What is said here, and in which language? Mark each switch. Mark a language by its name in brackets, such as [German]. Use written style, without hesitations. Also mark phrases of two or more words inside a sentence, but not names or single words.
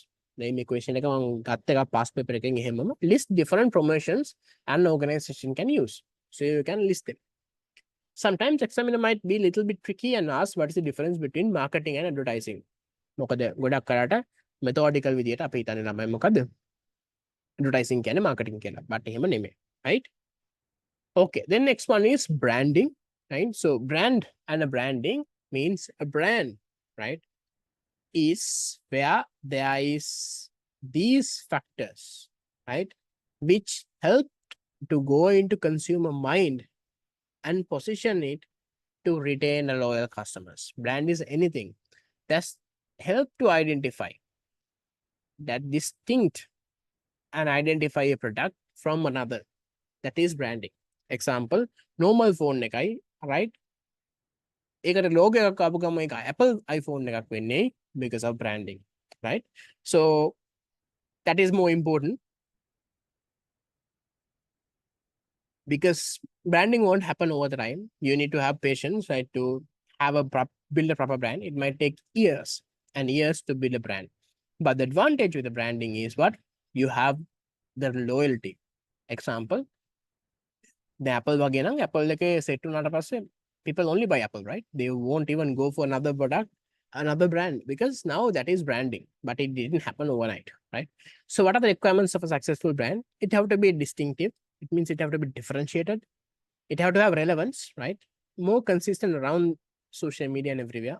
[English] Name equation past paper list different promotions an organization can use. So you can list them. Sometimes examiner might be a little bit tricky and ask what is the difference between marketing and advertising. [Sinhala] Methodical විදියට අපි හිතන්නේ ළමයි මොකද්ද? Advertising කියන්නේ marketing කියලා. But එහෙම නෙමෙයි. [English] Right? Okay, then next one is branding, right? So brand and a branding means a brand, right? Is where there is these factors, right? Which help to go into consumer mind and position it to retain a loyal customers. Brand is anything that's help to identify that distinct and identify a product from another. That is branding. Example, normal phone එකයි, right? [Sinhala] ඒකට logo එකක් ආපු ගම එක Apple iPhone එකක් වෙන්නේ [English] because of branding, [Sinhala] right? [English] So that is more important because branding won't happen over the time. You need to have patience, right? To have build a proper brand. It might take years and years to build a brand. But the advantage with the branding is what? You have the loyalty. Example, the Apple [Sinhala] වගේ නම් Apple එකේ set වුණාට පස්සේ [English] people only buy Apple, right? They won't even go for another product, another brand, because now that is branding, but it didn't happen overnight, right? So what are the requirements of a successful brand? It have to be distinctive. It means it have to be differentiated. It have to have relevance, right? More consistent around social media and everywhere.